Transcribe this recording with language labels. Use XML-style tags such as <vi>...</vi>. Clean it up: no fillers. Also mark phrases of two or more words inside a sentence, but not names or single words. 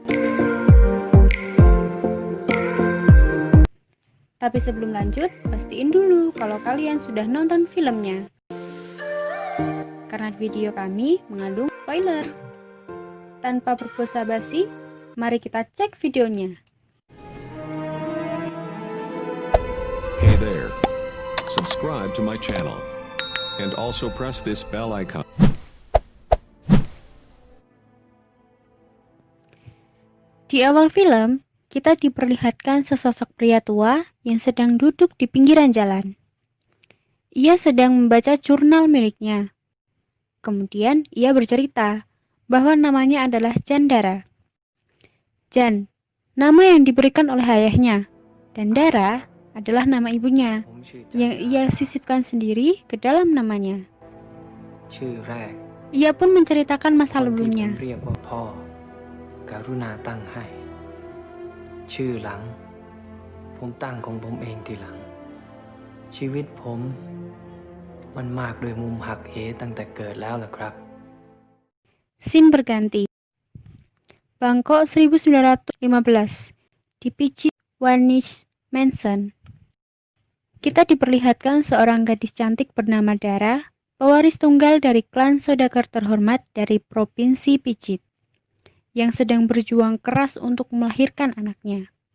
<id>Tapi sebelum lanjut, pastiin dulu kalau kalian sudah nonton filmnya. Karena video kami mengandung spoiler. Tanpa berbasa-basi, mari kita cek videonya.</id> <en>Hey there. Subscribe to my channel. And also press this bell icon.</en> <id>Di awal film, kita diperlihatkan sesosok pria tua yang sedang duduk di pinggiran jalan. Ia sedang membaca jurnal miliknya. Kemudian ia bercerita bahwa namanya adalah Jandara. Jan, nama yang diberikan oleh ayahnya, dan Dara adalah nama ibunya, yang ia sisipkan sendiri ke dalam namanya. Ia pun menceritakan masa lalunya.</id> <th>ชื่อหลังผมตั้งของผมเองทีหลังชีวิตผมมันมากด้วยมุมหักเหตั้งแต่เกิดแล้วล่ะครับ</th> <id>Scene berganti. Bangkok 1915 di Pichit Wanis Mansion. Kita diperlihatkan seorang gadis cantik bernama Dara, pewaris tunggal dari klan saudagar terhormat dari Provinsi Pichit, yang sedang berjuang keras untuk melahirkan anaknya.</id>